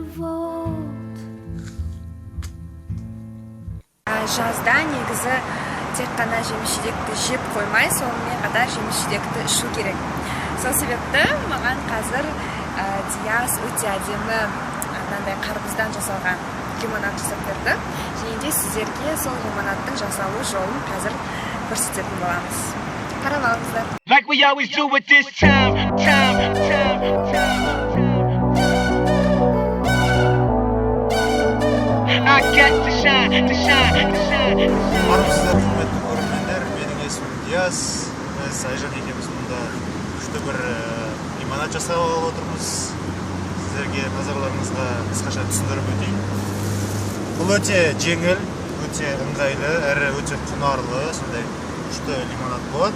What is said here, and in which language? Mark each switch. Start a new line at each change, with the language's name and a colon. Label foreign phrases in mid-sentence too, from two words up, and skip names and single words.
Kazakh: Жазда негізі тек қана жеміс-жидекті жеп қоймай, сонымен қатар жеміс-жидекті ішу керек. Сол себепті маған қазір Диас өте әдемі қарбыздан жасалған лимонад жасап берді. Және де сіздерге сол лимонадтың жасалу жолын қазір көрсететін боламыз. Қарап алыңыздар.
English: Like we always do at this time. I got to shine.
Kazakh: Армысыздар, құрметті көрермендер, менің есімім Диас. Біз Айжан екеуміз мұнда күшті бір лимонад жасап алып отырмыз. Сіздерге назарларыңызға қысқаша түсіндіріп өтейін. Бұл өте жеңіл, өте ыңғайлы, әрі өте құнарлы, сондай күшті лимонад болады.